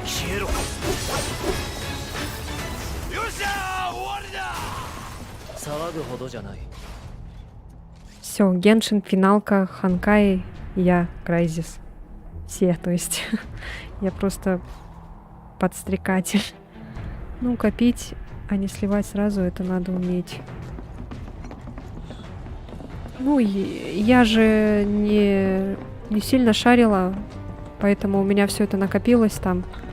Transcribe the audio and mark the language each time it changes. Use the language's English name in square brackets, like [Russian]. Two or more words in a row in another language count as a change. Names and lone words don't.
[Japanese] えろ。よっしゃー終わりだ。騒ぐほどじゃない。 [Russian] Все, Геншин, финалка, Ханкай, я, Крайзис. Все, то есть. Я просто подстрекатель. Ну, копить, а не сливать сразу, это надо уметь. Ну, я же не сильно шарила, поэтому у меня все это накопилось там.